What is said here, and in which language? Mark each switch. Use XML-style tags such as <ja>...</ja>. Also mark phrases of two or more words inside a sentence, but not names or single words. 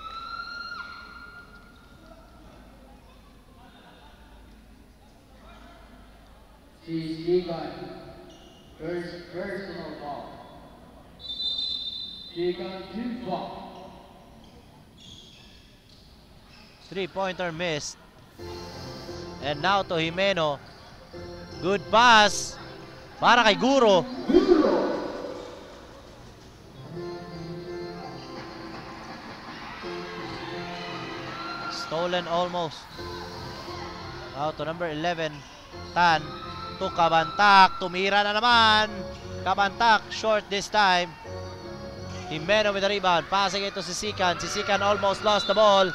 <en>Sisikan, first personal foul. Sisikan 2 foul. 3-pointer missed. And now to Jimeno. Good pass</en> <tl>para kay</tl> <en>Guro. Stolen almost. Now to number 11, Tan. To Kabantak.</en> <tl>Tumira na naman.</tl> <en>Kabantak short this time. Jimeno with the rebound. Passing it to Sisikan. Sisikan almost lost the ball.</en>